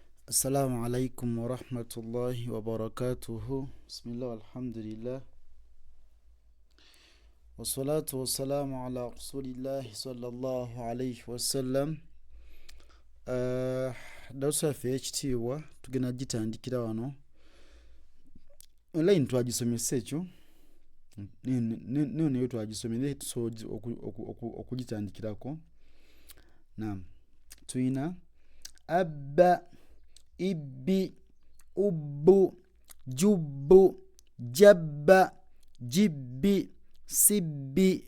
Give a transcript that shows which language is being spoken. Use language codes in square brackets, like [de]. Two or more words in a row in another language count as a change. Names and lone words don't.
[ar] السلام عليكم ورحمة الله وبركاته. بسم الله والحمد لله والصلاة والسلام على رسول الله صلى الله عليه وسلم. [lg] Darasa ffe ekitiibwa tugenda gitandikira wano. Online twagisomesa ekyo nayo twagisomera tusobola okugitandikirako. Naam, tuyina abba, ibbi, ubbu, jubbu, jabba, jibbi, sibbi.